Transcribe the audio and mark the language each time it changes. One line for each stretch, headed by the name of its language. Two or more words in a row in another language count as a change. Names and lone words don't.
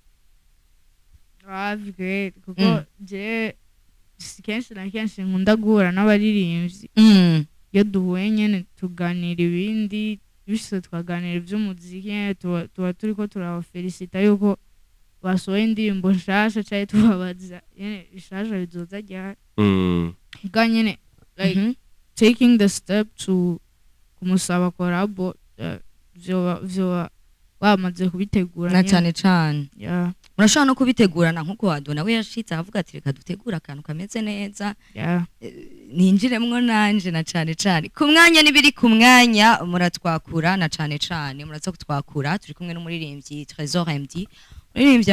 Rundi: kuko je kenshi na kenshi nkunda guhura n'abaririmbyi iyo duhuye nyene tuganira ibindi bishitse tukaganira ivy'umuziki tuba turiko turabafelicita yuko basohoye indirimbo nshasha canke tubabaza nyene ishasha bizoza ryari ga nyene
English: like taking the step to
Rundi: kumusaba collabo vyoba bamaze kubitegura na cyane cyane yeah murashobora no kubitegurana nkuko wadona we yashitse avuga ati reka dutegura akantu kameze neza yeah ninjiremwo nanje na cyane cyane ku mwanya nibiri ku mwanya muratwakura na cyane cyane muraza kutwakura turi kumwe n'umuririmbyi Trésor MD umuririmbyi